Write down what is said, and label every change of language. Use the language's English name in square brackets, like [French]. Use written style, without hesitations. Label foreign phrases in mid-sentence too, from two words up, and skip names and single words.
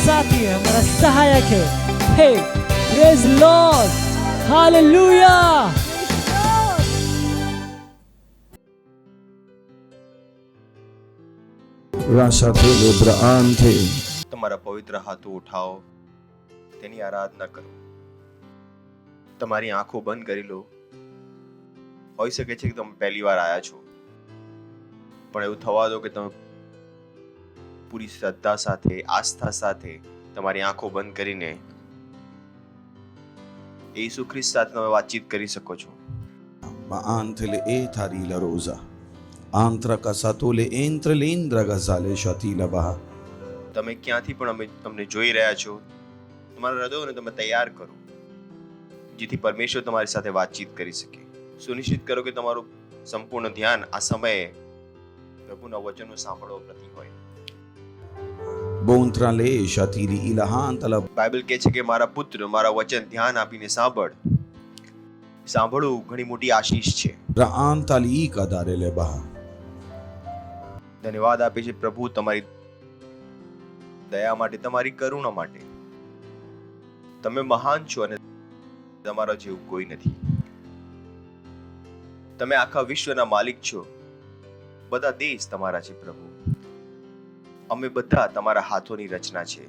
[Hindi] जिंदगी है, हमारा सहायक है। हे [English] Praise Lord, [Hindi] हालेलुया। [Gujarati] તમારા પવિત્ર હાથો ઉઠાવો, તેની આરાધના કરો. તમારી આંખો બંધ કરી લો. હોઈ શકે છે કે તમે પહેલી વાર આયા છો, પણ એવું થવા દો કે તમે પૂરી શ્રદ્ધા સાથે, આસ્થા સાથે તમારી આંખો બંધ કરીને યેસુ ખ્રિસ્ત સાથે તમે વાતચીત કરી શકો છો. Antele etari la rosa. Antra casatole entre l'indra gazale shatila baha. તમે ક્યાંથી પણ અમને જોઈ રહ્યા છો, તમારા હૃદયોને તમે તૈયાર કરો, જેથી પરમેશ્વર તમારી સાથે વાતચીત કરી શકે. સુનિશ્ચિત કરો કે તમારું સંપૂર્ણ ધ્યાન આ સમયે પ્રભુના વચનો સાંભળવા પ્રતિ હોય. Bontra le shatili ilahantala. બાઇબલ કહે છે કે મારા પુત્ર, મારા વચન ધ્યાન આપીને સાંભળ. સાંભળવું ઘણી મોટી આશીષ છે. Raantali kadare le baha. ધન્યવાદ આપે છે પ્રભુ તમારી દયા માટે, તમારી કરુણા માટે. તમે મહાન છો અને તમારા જેવું કોઈ નથી. તમે આખા વિશ્વના માલિક છો. બધા દેશ તમારા છે પ્રભુ. અમે બધા તમારા હાથોની રચના છે.